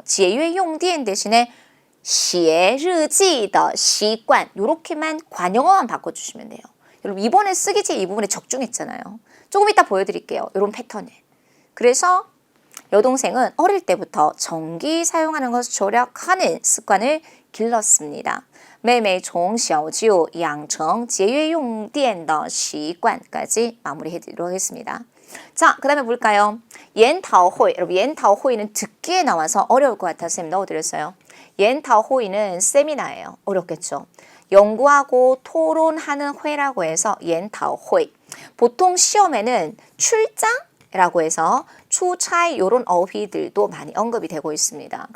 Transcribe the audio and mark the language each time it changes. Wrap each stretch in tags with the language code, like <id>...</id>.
<zh>节约用电</zh> <ko>대신에</ko> <zh>写日记的习惯,</zh> <ko>요렇게만 관용어만 바꿔주시면 돼요. 여러분, 이번에 쓰기제 이 부분에 적중했잖아요. 조금 이따 보여드릴게요. 이런 패턴을. 그래서 여동생은 어릴 때부터 전기 사용하는 것을 절약하는 습관을 길렀습니다.</ko> <zh>妹妹从小就养成节约用电的习惯까지</zh> <ko>마무리해드리도록 하겠습니다. 자, 그 다음에 볼까요? 研讨会. 여러분, 研讨会는 듣기에 나와서 어려울 것 같아서 쌤 넣어드렸어요. 研讨会는 세미나예요. 어렵겠죠? 연구하고 토론하는 회라고 해서 研讨会. 보통 시험에는 출장이라고 해서出差 이런 어휘들도 많이 언급이 되고 있습니다.</ko>